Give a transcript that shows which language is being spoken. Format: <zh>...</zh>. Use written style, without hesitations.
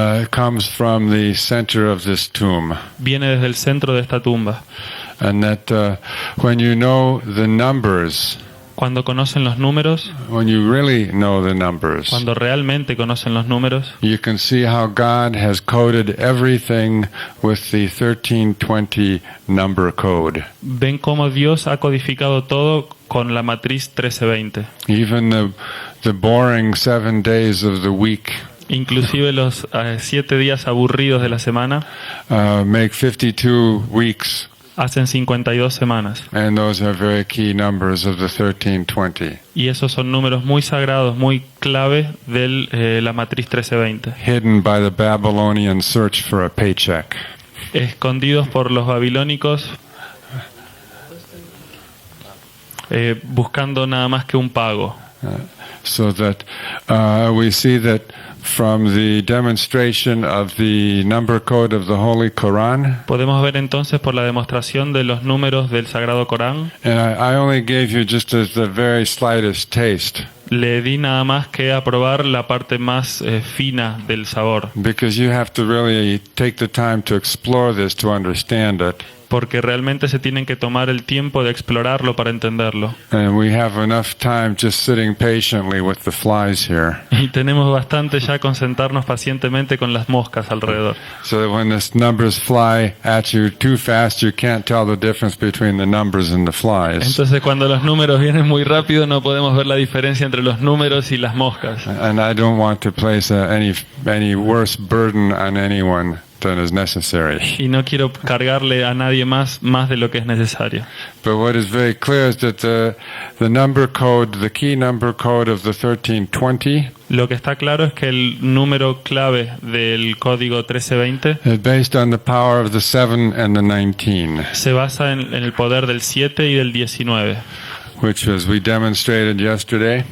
<en>comes from the center of this tomb.</en> <es>viene desde el centro de esta tumba.</es> <en>And that when you know the numbers,</en> <es>Cuando conocen los números,</es> <en>when you really know the numbers,</en> <es>cuando realmente conocen los números,</es> <en>you can see how God has coded everything with the 1320 number code.</en> <es>ven cómo Dios ha codificado todo con la matriz 1320.</es> <en>Even the boring 7 days of the week</en> <es>Inclusive los 7 días aburridos de la semana</es> <en>make 52 weeks.</en> <es>hacen 52 semanas.</es> <en>And those are very key numbers of the 1320.</en> <es>Y esos son números muy sagrados, muy clave de la matriz 1320.</es> <en>Hidden by the Babylonian search for a paycheck.</en> <es>Escondidos por los babilónicos, buscando nada más que un pago.</es> <en>So that we see that from the demonstration of the number code of the Holy Quran.</en> <es>Podemos ver entonces por la demostración de los números del Sagrado Corán.</es> <en>And I only gave you just as the very slightest taste,</en> <es>Le di nada más que a probar la parte más fina del sabor,</es> <en>because you have to really take the time to explore this to understand it.</en> <es>porque realmente se tienen que tomar el tiempo de explorarlo para entenderlo.</es> <en>And we have enough time just sitting patiently with the flies here,</en> <es>Y tenemos bastante ya con sentarnos pacientemente con las moscas alrededor.</es> <en>so that when the numbers fly at you too fast, you can't tell the difference between the numbers and the flies.</en> <es>Entonces cuando los números vienen muy rápido no podemos ver la diferencia entre los números y las moscas.</es> <en>And I don't want to place any worse burden on anyone than is necessary.</en> <es>Y no quiero cargarle a nadie más de lo que es necesario.</es> <en>But what is very clear is that the number code, the key number code of the 1320,</en> <es>Lo que está claro es que el número clave del código 1320</es> <en>is based on the power of the 7 and the 19,</en> <es>se basa en el poder del 7 y del 19,</es> <en>which, as we demonstrated yesterday,</en>